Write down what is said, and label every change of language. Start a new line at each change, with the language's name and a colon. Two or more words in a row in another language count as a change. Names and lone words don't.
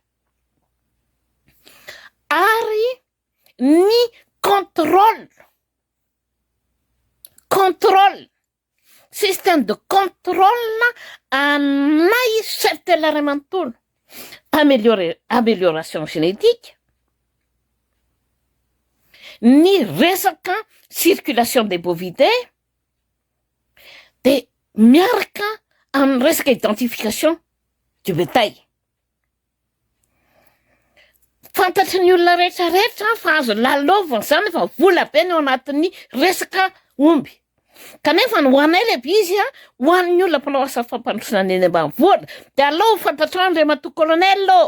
Malagasy: ary ny
French: contrôle système de contrôle
Malagasy: anay cheptel ray manontolo
French: amélioration génétique
Malagasy: ny resaka
French: circulation des bovidés
Malagasy: de miaraka amin'ny resaka
French: identification du bétail
Malagasy: fantatry ny olona rehetrarehetra fa azo lalovana zany fa vola be ny ao anatin'ny resaka omby kanefa ny hoanay lehibe izy ho an'ny olona mpanao asa fampandrosana eny ambanivohitra de aleo fantatrao Andriamatoa Colonel